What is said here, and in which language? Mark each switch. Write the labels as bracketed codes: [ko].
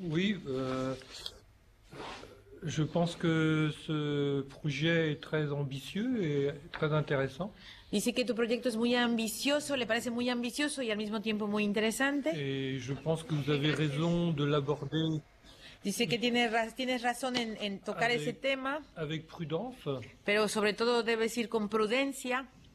[fr] Oui, je pense que ce projet est très ambitieux et très intéressant. [es] Dice que tu proyecto es muy ambicioso, le parece muy ambicioso y al mismo tiempo muy interesante. [fr] Et je pense que vous avez raison de l'aborder [es] Dice que tienes razón en tocar ese tema, [fr] avec prudence. [es] pero sobre todo debes ir con prudencia.